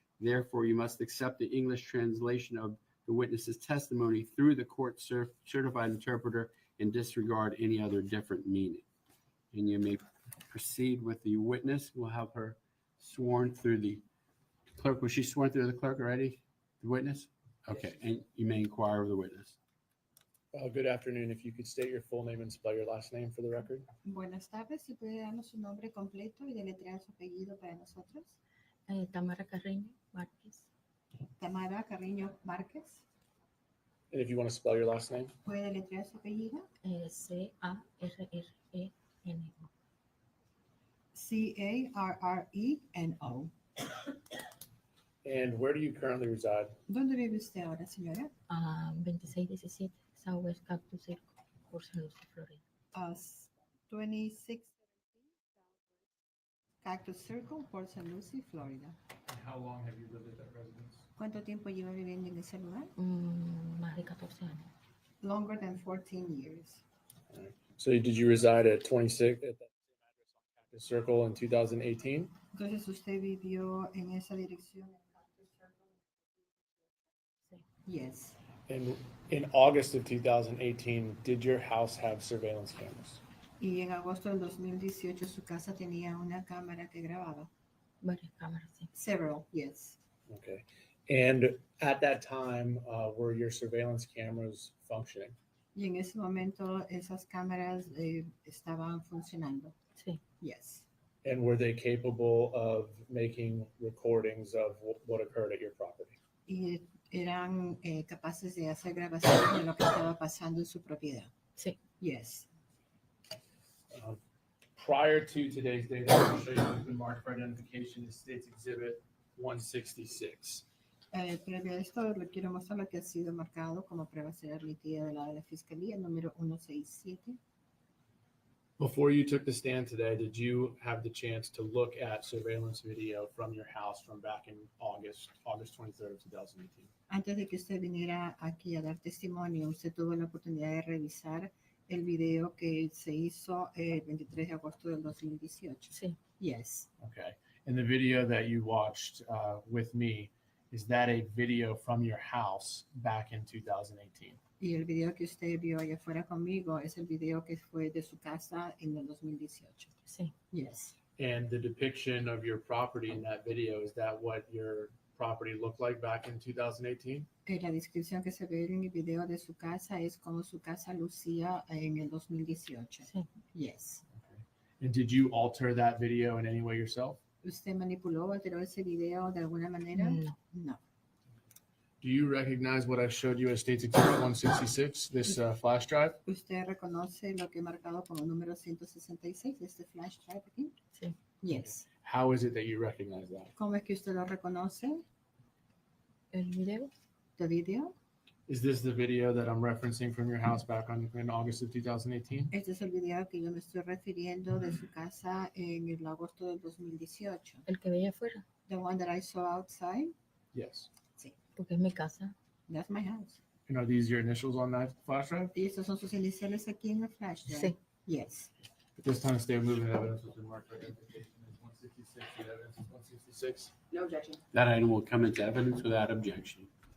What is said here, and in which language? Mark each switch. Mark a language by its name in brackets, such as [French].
[English] Therefore, you must accept the English translation of the witness's testimony through the court certified interpreter and disregard any other different meaning. And you may proceed with the witness. We'll have her sworn through the clerk. Was she sworn through the clerk already? The witness? Okay, and you may inquire of the witness. Good afternoon. If you could state your full name and spell your last name for the record. [Spanish] Buenas tardes, si puede darnos su nombre completo y deletrear su apellido para nosotros. Tamara Carreño Márquez. Tamara Carreño Márquez. [English] And if you want to spell your last name. [Spanish] ¿Puede deletrear su apellido? Carreno. Carreno. [English] And where do you currently reside? [Spanish] ¿Dónde vive usted ahora, señora? 2617 Southwest Cactus Circle, Port St. Lucie, Florida. 2617 Cactus Circle, Port St. Lucie, Florida. [English] And how long have you lived at that residence? [Spanish] ¿Cuánto tiempo lleva viviendo en ese lugar? Más de 14 años. [English] Longer than 14 years. All right. So did you reside at 26 at that same address on Cactus Circle in 2018? [Spanish] Entonces usted vivió en esa dirección en Cactus Circle. Sí. [English] Yes. And in August of 2018, did your house have surveillance cameras? [Spanish] Y en agosto del 2018 su casa tenía una cámara que grababa. Varias cámaras, sí. [English] Several, yes. Okay. And at that time, were your surveillance cameras functioning? [Spanish] Y en ese momento esas cámaras estaban funcionando. Sí. [English] Yes. And were they capable of making recordings of what occurred at your property? [Spanish] Y eran capaces de hacer grabaciones de lo que estaba pasando en su propiedad. Sí. [English] Yes. Prior to today's date, I'm going to show you what's been marked for identification in State's Exhibit 166. [Spanish] Previo a esto, le quiero mostrar lo que ha sido marcado como prueba ser admitida de la Fiscalía, número 167. [English] Before you took the stand today, did you have the chance to look at surveillance video from your house from back in August 23rd of 2018? [Spanish] Antes de que usted viniera aquí a dar testimonio, usted tuvo la oportunidad de revisar el video que se hizo el 23 de agosto del 2018. Sí. [English] Yes. Okay. And the video that you watched with me, is that a video from your house back in 2018? [Spanish] Y el video que usted vio allá afuera conmigo es el video que fue de su casa en el 2018. Sí. [English] Yes. And the depiction of your property in that video, is that what your property looked like back in 2018? [Spanish] La descripción que se ve en el video de su casa es como su casa lucía en el 2018. Sí. [English] Yes. And did you alter that video in any way yourself? [Spanish] ¿Usted manipuló o alteró ese video de alguna manera? No. No. [English] Do you recognize what I showed you as State's Exhibit 166, this flash drive? [Spanish] ¿Usted reconoce lo que he marcado como número 166 de este flash drive aquí? Sí. [English] Yes. How is it that you recognize that? [Spanish] ¿Cómo es que usted lo reconoce? El video. [English] ¿The video? Is this the video that I'm referencing from your house back in August of 2018? [Spanish] Este es el video que yo me estoy refiriendo de su casa en el agosto del 2018. El que veía afuera. [English] The one that I saw outside? Yes. [Spanish] Sí. Porque es mi casa. [English] That's my house. And are these your initials on that flash drive? [Spanish] ¿Y estos son sus iniciales aquí en el flash drive? Sí. [English] Yes. At this time, state movement evidence has been marked for identification as 166. The evidence is 166. No objection. That item will come into evidence without objection.